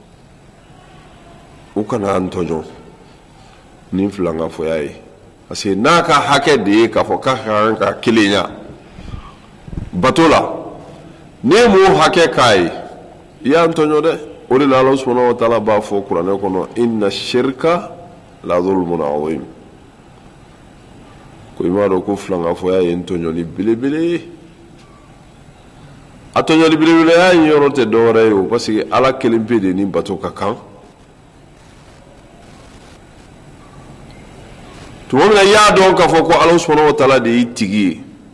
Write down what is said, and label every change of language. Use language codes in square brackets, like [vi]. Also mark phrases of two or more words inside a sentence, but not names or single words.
[bm] u kana an tɔɲɔ ni filan ka fɔya ye [fr] parce que [bm] n'a ka hakɛ de ye k'a fɔ k'a kan ka kelenya bato la ne m'o hakɛ k'a ye i y'an tɔɲɔ dɛ o de la Ala [ar] سبحانه وتعالى [bm] b'a fɔ kuranɛ kɔnɔ [ar] إن الشرك لظلم عظيم [bm] ko i m'a dɔn ko filan ka fɔya ye tɔɲɔli belebele ye a tɔɲɔli belebeleya in yɔrɔ tɛ dɔwɛrɛ ye o [fr] parce que [bm] Ala kelen pe de ni bato ka kan tuma min na i y'a dɔn k'a fɔ ko Ala [ar] سبحانه وتعالى [bm] de y'i tigi ye